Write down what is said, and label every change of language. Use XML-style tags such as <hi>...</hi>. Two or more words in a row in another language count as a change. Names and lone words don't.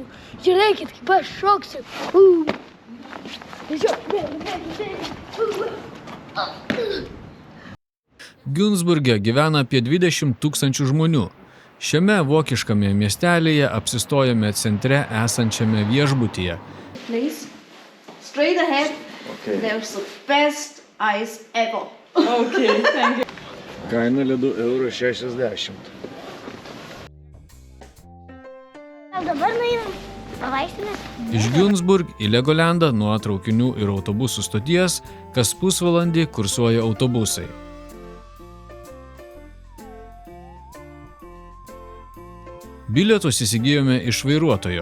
<lt>Žiūrėkit, kaip aš šoksiu. Günzburge gyvena apie 20 000 žmonių. Šiame vokiškame miestelėje apsistojome centre esančiame viešbutyje.</lt> <en>Please, straight ahead. Okay. There's the best ice ever. Okay, thank you.</en> <lt>Kaina ledų €60. Dabar nueinam pavaistinės. Iš Günzburg į Legolandą nuo traukinių ir autobusų stoties kas pusvalandį kursuoja autobusai. Bilietus įsigijome iš vairuotojo.</lt>